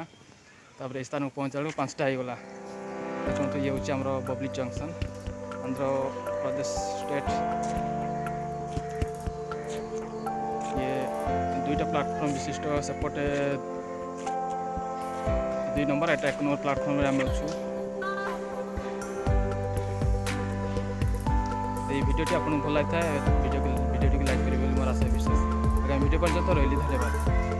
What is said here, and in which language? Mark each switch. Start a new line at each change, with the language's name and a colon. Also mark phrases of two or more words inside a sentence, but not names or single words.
Odia: ତାପରେ ଏ ସ୍ଥାନକୁ ପହଞ୍ଚିଲା ବେଳକୁ 5ଟା ହେଇଗଲା। ଦେଖନ୍ତୁ ଇଏ ହେଉଛି ଆମର ବବଲି ଜଙ୍କସନ୍, ଆନ୍ଧ୍ରପ୍ରଦେଶ ଷ୍ଟେଟ୍। ଇଏ 2ଟା ପ୍ଲାଟଫର୍ମ ବିଶିଷ୍ଟ। ସେପଟେ 2 ନମ୍ବର, ଏଟା 1 ନମ୍ବର ପ୍ଲାଟଫର୍ମରେ ଆମେ ଅଛୁ। ଏଇ ଭିଡିଓଟି ଆପଣଙ୍କ ଭଲ ଲାଗେ ଭିଡିଓଟି ଲାଇକ କରିବେ ବୋଲି ମୋର ଆଶା ବିଶେଷ। ଆଗାମୀ ଭିଡିଓ ପର୍ଯ୍ୟନ୍ତ ରହିଲି, ଧନ୍ୟବାଦ।